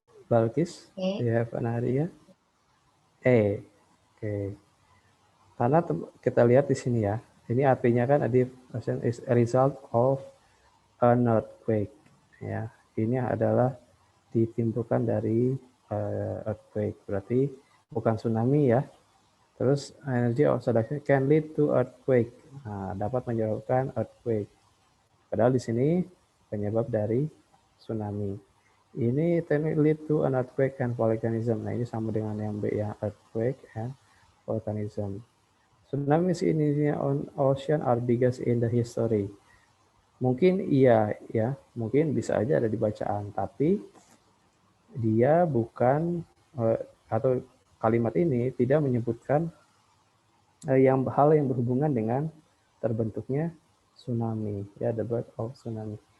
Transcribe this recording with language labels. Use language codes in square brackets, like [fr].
[en] Balkis, do you have an idea? Oke. [id] Karena kita lihat di sini ya, ini artinya kan [en] a deep ocean is a result of an earthquake. [id] Ya, ini adalah ditimbulkan dari earthquake, berarti bukan tsunami ya. Terus [en] energy of subduction can lead to earthquake. [id] Nah, dapat menyebabkan earthquake. Padahal di sini penyebab dari tsunami. [en] Ini lead to an earthquake and volcanism. [id] Nah, ini sama dengan yang B ya, [en] earthquake and volcanism. Tsunamis in the ocean are biggest in the history. [id] Mungkin iya ya, mungkin bisa aja ada di bacaan, tapi dia bukan atau kalimat ini tidak menyebutkan hal yang berhubungan dengan terbentuknya tsunami, ya, [en] the birth of tsunami.